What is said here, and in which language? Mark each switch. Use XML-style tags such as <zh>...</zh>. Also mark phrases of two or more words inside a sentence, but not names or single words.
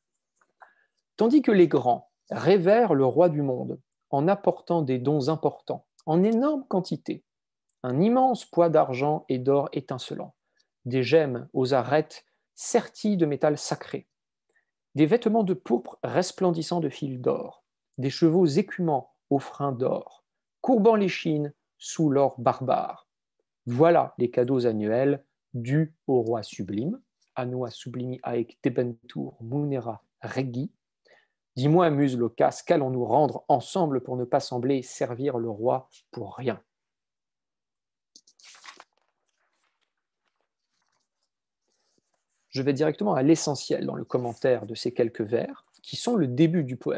<fr>Tandis que les grands révèrent le roi du monde en apportant des dons importants, en énorme quantité, un immense poids d'argent et d'or étincelant, des gemmes aux arêtes serties de métal sacré, des vêtements de pourpre resplendissants de fils d'or, des chevaux écumants aux freins d'or, courbant l'échine sous l'or barbare. Voilà les cadeaux annuels dus au roi sublime,</fr> <la>annua sublimi aec debentur munera regi.</la> <fr>Dis-moi, Muse Locas, qu'allons-nous rendre ensemble pour ne pas sembler servir le roi pour rien? Je vais directement à l'essentiel dans le commentaire de ces quelques vers, qui sont le début du poème.</fr>